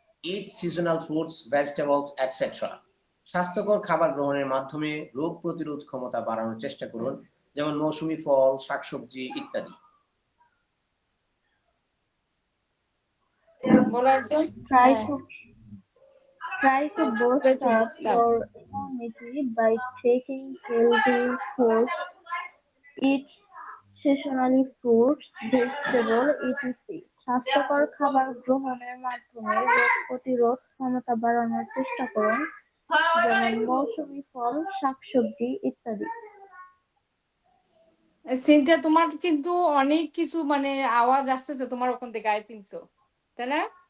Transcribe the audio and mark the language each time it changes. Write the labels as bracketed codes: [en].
[en] Eat seasonal fruits, vegetables, etc. [bn] স্বাস্থ্যকর খাবার গ্রহণের মাধ্যমে রোগ প্রতিরোধ ক্ষমতা বাড়ানোর চেষ্টা করুন, যেমন মৌসুমী ফল, শাকসবজি ইত্যাদি। বলো একজন। [en] Try to boost up your immunity by taking healthy foods, eat seasonally fruits, vegetables, etc. [bn] স্বাস্থ্যকর খাবার গ্রহণের মাধ্যমে রোগ প্রতিরোধ ক্ষমতা বাড়ানোর চেষ্টা করুন, যেমন মৌসুমী ফল, শাকসবজি ইত্যাদি। সিনথিয়া, তোমার কিন্তু অনেক কিছু মানে আওয়াজ আসতেছে তোমার ওখান থেকে, [en] I think so, [bn] তাই না?